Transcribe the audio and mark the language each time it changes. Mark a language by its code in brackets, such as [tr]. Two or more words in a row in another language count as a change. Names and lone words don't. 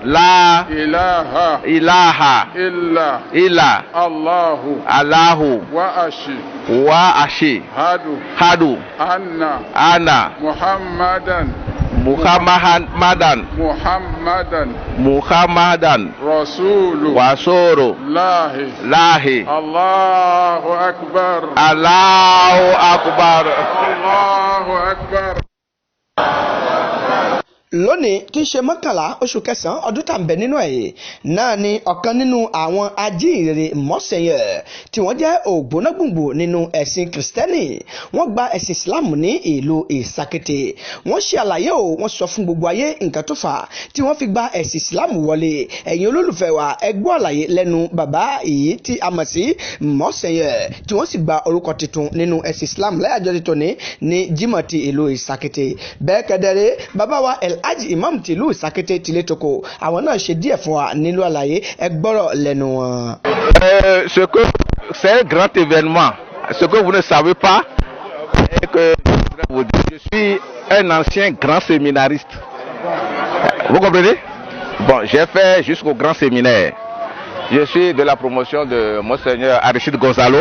[ar] إله إلا الله وأشهد أن محمدا رسول الله. الله أكبر. الله أكبر. الله أكبر. [yo] lónìí tí ń ṣe mọ́kànlá oṣù kẹsàn-án ọdún tá à ń bẹ nínú ẹ̀ náà ni ọ̀kan nínú àwọn ajíhìnrere mọ́sẹ̀yẹ tí wọ́n jẹ́ ògbónágbòǹgbò nínú ẹ̀sìn kìrìsìtẹ́nì wọ́n gba ẹ̀sìn ìsìláàmù ní ìlú ìsàkété wọ́n ṣe àlàyé o wọ́n sọ fún gbogbo ayé nǹkan tó fà tí wọ́n fi gba ẹ̀sìn ìsìláàmù wọlé ẹ̀yin olólùfẹ́ wa ẹ gbọ́ àlàyé lẹ́nu bàbá èyí tí a mọ̀ sí mọ́sẹ̀yẹ tí wọ́n sì gba orúkọ tuntun nínú ẹ̀sìn ìsìláàmù láyàjọ́ ti tòní ní jímọ̀ ti ìlú ìsàkété bẹ́ẹ̀ kẹ́dẹ́rẹ́ bàbá wa Alhaji Imam tìlú ìsàkété tilé toko àwọn náà ṣe díẹ̀ fún wa nílùú àlàyé ẹ gbọ́rọ̀ lẹ́nu wọn. [fr] C'est un grand événement. Ce que vous ne savez pas, c'est que je suis un ancien grand séminariste. Vous comprenez? Bon, j'ai fait jusqu'au grand séminaire. Je suis de la promotion de Monseigneur Aristide Gonzalo.